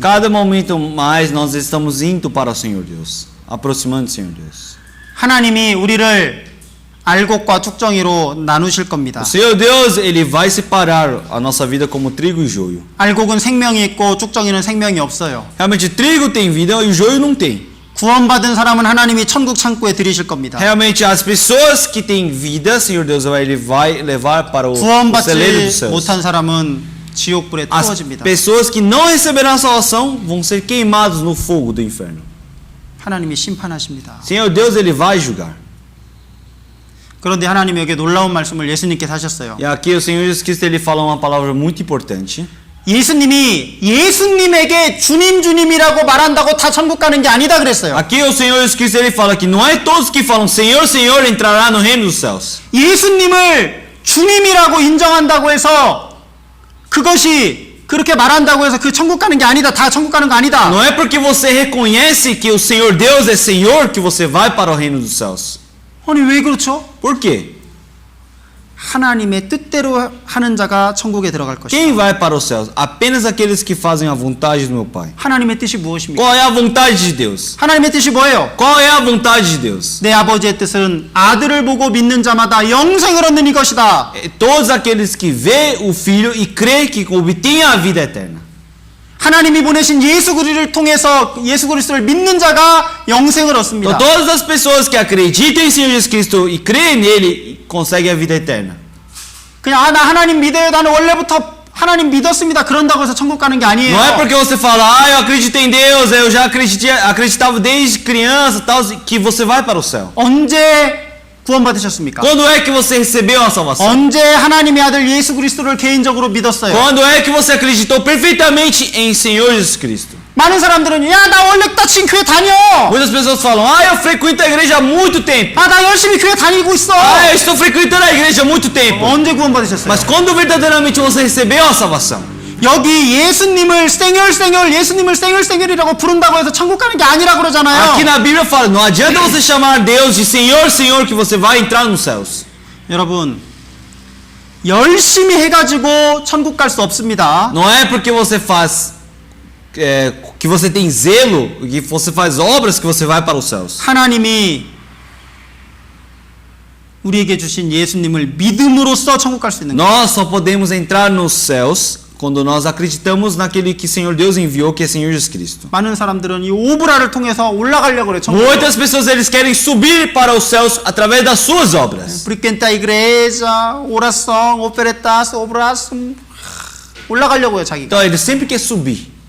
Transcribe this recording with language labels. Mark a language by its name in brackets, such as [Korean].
[Portuguese] Cada momento mais nós estamos indo para o Senhor Deus, aproximando do Senhor Deus. [Korean] 하나님이 우리를 알곡과 쭉정이로 나누실 겁니다. [Portuguese] O Senhor Deus, Ele vai separar a nossa vida como trigo e joio. [Korean] 알곡은 생명이 있고 쭉정이는 생명이 없어요. [Portuguese] Realmente, trigo tem vida e o joio não tem. [Korean] 구원받은 사람은 하나님이 천국 창고에 들이실 겁니다. [Portuguese] Realmente, as pessoas que têm vida, Senhor Deus, Ele vai levar para o celeiro dos céus. [Korean] 못한 사람은 지옥불에 [Portuguese] As [Korean] 태워집니다. [Portuguese] pessoas que não receberão a salvação vão ser queimados no fogo do inferno. [Korean] 하나님이 심판하십니다. [Portuguese] Senhor Deus, Ele vai julgar. [Korean] 그런데 하나님이 여기 놀라운 말씀을 예수님께서 하셨어요. [Portuguese] E aqui o Senhor Jesus Cristo, Ele fala uma palavra muito importante. [Korean] 예수님이 예수님에게 주님이라고 말한다고 다 천국 가는 게 아니다 그랬어요. [Portuguese] Aqui o Senhor Jesus Cristo, Ele fala que não é todos que falam Senhor, Senhor entrará no reino dos céus. [Korean] 예수님을 주님이라고 인정한다고 해서 그것이 그렇게 말한다고 해서 그 천국 가는 게 아니다. 다 천국 가는 거 아니다. [Portuguese] Não é porque você reconhece que o Senhor Deus é Senhor que você vai para o reino dos céus. [Korean] 아니 왜 그렇죠? [Portuguese] Por quê? [Korean] 하나님의 뜻대로 하는 자가 천국에 들어갈 것이다. [Portuguese] Quem vai para os céus? Apenas aqueles que fazem a vontade do meu Pai. [Korean] 하나님의 뜻이 무엇입니까? [Portuguese] Qual é a vontade de Deus? [Korean] 하나님의 뜻이 뭐예요? [Portuguese] Qual é a vontade de Deus? [Korean] 내 아버지의 뜻은 아들을 보고 믿는 자마다 영생을 얻는 이것이다. [Portuguese] Todos aqueles que vê o Filho e crê que obtêm a vida eterna. [Korean] 하나님이 보내신 예수 그리스도를 통해서 예수 그리스도를 믿는 자가 영생을 얻습니다. [Portuguese] Então, todas as pessoas que acreditam em Senhor Jesus Cristo e creem nele conseguem a vida eterna. [Korean] 그냥 나 하나님 믿어요. 나는 원래부터 하나님 믿었습니다. 그런다고 해서 천국 가는 게 아니에요. [Portuguese] Não é porque você fala, eu acredito em Deus, eu já acreditava desde criança, tal, que você vai para o céu. [Korean] 언제 구원받으셨습니까? [Portuguese] Quando é que você recebeu a salvação? [Korean] 언제 하나님의 아들 예수 그리스도를 개인적으로 믿었어요? [Portuguese] Quando é que você acreditou perfeitamente em Senhor Jesus Cristo? [Korean] 많은 사람들은 야, 나 원래 지금 교회 다녀. [Portuguese] Muitas pessoas falam, eu frequento a igreja há muito tempo. [Korean] 나 열심히 교회 다니고 있어. [Portuguese] Eu estou frequentando a igreja há muito tempo. [Korean] 언제 구원받으셨어요? [Portuguese] Mas quando verdadeiramente você recebeu a salvação? [Korean] 여기 예수님을 생열이라고 부른다고 해서 천국 가는 게 아니라 그러잖아요. [Portuguese] Aqui na Bíblia fala, não adianta você chamar Deus de Senhor, Senhor, que você vai entrar nos céus. [Korean] 여러분, 열심히 해가지고 천국 갈 수 없습니다. [Portuguese] Não é porque você faz que você tem zelo, que você faz obras que você vai para os céus. [Korean] 하나님이 우리에게 주신 예수님을 믿음으로써 천국 갈 수 있는 거예요. [Portuguese] Nós só podemos entrar nos céus quando nós acreditamos naquele que Senhor Deus enviou, que é Senhor Jesus Cristo. [Korean] 많은 사람들은 이 오브라를 통해서 올라가려고 그래요. [Portuguese] Muitas pessoas eles querem subir para os céus através das suas obras. Frequenta igreja, oração, ofertas, obras, [Korean] 올라가려고 해요, 자기가. [Portuguese] Então eles sempre querem subir.